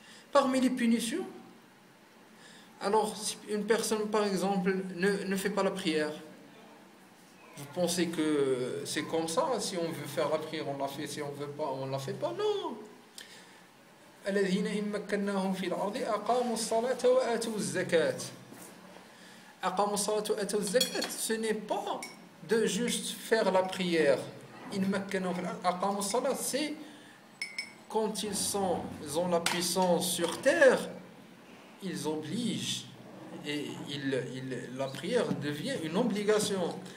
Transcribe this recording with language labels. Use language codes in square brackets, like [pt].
[fr] Parmi les punitions, alors si une personne par exemple ne fait pas la prière, vous pensez que c'est comme ça? Si on veut faire la prière, on la fait. Si on ne veut pas, on ne la fait pas. Non. [ar] الذين إن مكناهم في الأرض أقاموا الصلاة وآتوا الزكاة. أقاموا الصلاة وآتوا الزكاة, [fr] ce n'est pas de juste faire la prière. [ar] إن مكناهم في الأرض أقاموا الصلاة, [fr] c'est quand ils ont la puissance sur terre, ils obligent et la prière devient une obligation.